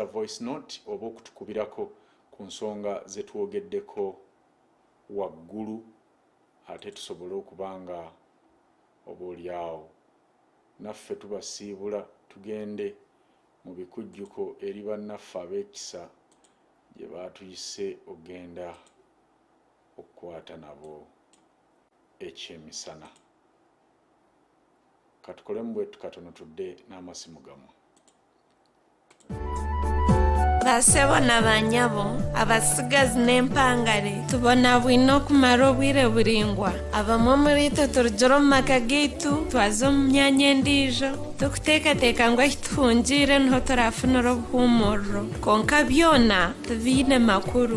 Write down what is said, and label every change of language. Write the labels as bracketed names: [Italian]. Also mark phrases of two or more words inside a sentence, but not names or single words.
[English] voice note [Ganda] oba okutukubirako ku nsonga ze twogeddeko waggulu, ate tusobole okubanga oboolyawo naffe tubasiibula tugende mu bikujjuko eri bannaffe ab'ekisa gye baatuyise ogenda okukwata nabo ekyemisana. Katukolemu bwetu katono tudde n'amasimu gammwe. [Nyankole] Basebo na banyabo abasigazi n'empangare tubona bwino okumara obwire buringwa abamu muri twe turugire mu maka gaitu twaze omu myanya endiijo tukuteekateeka ngu ahi tuhungire niho turafunira obuhuumuriro konka byona tubiine makuru.